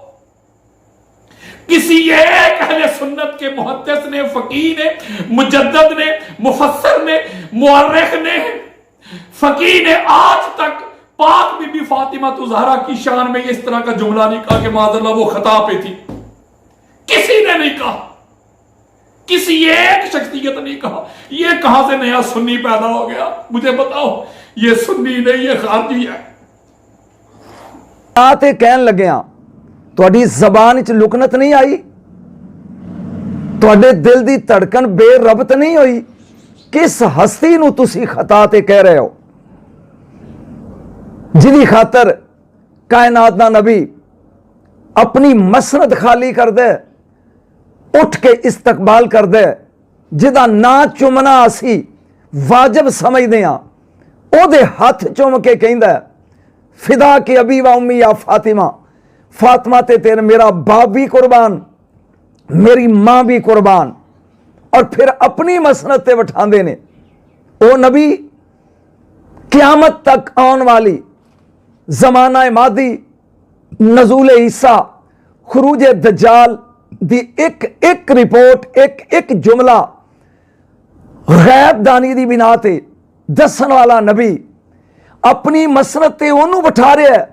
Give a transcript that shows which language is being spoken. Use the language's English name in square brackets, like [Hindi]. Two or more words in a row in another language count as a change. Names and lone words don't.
[Hindi] किसी एक अहले सुन्नत के मुहद्दिस ने, फकीह ने, मुजद्दिद ने, मुफस्सिर ने, मुअर्रिख ने, फकीह ने आज तक पाक बीबी फातिमा ज़हरा की शान में इस तरह का जुमला नहीं कहा कि माज़अल्लाह वो खता पे थी। किसी ने नहीं कहा, किसी एक शख्सियत नहीं कहा। ये कहां से नया सुन्नी पैदा हो गया? मुझे बताओ। ये सुन्नी नहीं, ये खारजी है। [Punjabi] ਆਤੇ ਕਹਨ ਲੱਗਿਆ ਤੁਹਾਡੀ ਜ਼ਬਾਨ ਚ ਲੁਕਨਤ ਨਹੀਂ ਆਈ, ਤੁਹਾਡੇ ਦਿਲ ਦੀ ਧੜਕਨ ਬੇਰਬਤ ਨਹੀਂ ਹੋਈ। ਕਿਸ ਹਸਤੀ ਨੂੰ ਤੁਸੀ ਖ਼ਤਾ ਤੇ ਕਹਿ ਰਹੇ ਹੋ, ਜਿਦੀ ਖ਼ਾਤਰ ਕਾਇਨਾਤ ਦਾ ਨਬੀ ਅਪਨੀ ਮਸਨਦ ਖ਼ਾਲੀ ਕਰ ਦੇ, ਉਠ ਕੇ ਇਸਤਕਬਾਲ ਕਰ ਦੇ, ਜਿਦਾ ਨਾ ਚੁਮਨਾ ਅਸੀ ਵਾਜਿਬ ਸਮਝਦੇ ਹਾਂ, ਓਦੇ ਹਥ ਚੁਮ ਕੇ ਕਹੰਦਾ [Arabic] فداك أبي وأمي يا فاطمة, [Punjabi] ਫ਼ਾਤਿਮਾ ਤੇ ਤੇਰੇ ਮੇਰਾ ਬਾਪ ਭੀ ਕੁਰਬਾਨ, ਮੇਰੀ ਮਾਂ ਭੀ ਕੁਰਬਾਨ। ਔਰ ਫਿਰ ਅਪਨੀ ਮਸਨਦ ਤੇ ਬਿਠਾਂਦੇ ਨੇ। ਓ ਨਬੀ ਕ਼ਯਾਮਤ ਤਕ ਆਨੇ ਵਾਲੀ ਜ਼ਮਾਨਾ ਮਾਦੀ, ਨਜ਼ੂਲ ਈਸਾ, ਖ਼ੁਰੂਜ ਦੱਜਾਲ ਦੀ ਏਕ ਏਕ ਰਿਪੋਰਟ, ਏਕ ਏਕ ਜੁਮਲਾ ਗ਼ੈਬ ਦਾਨੀ ਦੀ ਬਿਨਾ ਤੇ ਦੱਸਨ ਵਾਲਾ ਨਬੀ ਅਪਨੀ ਮਸਨਦ ਤੇ ਓਨੂ ਬਿਠਾ ਰਿਹਾ ਹੈ।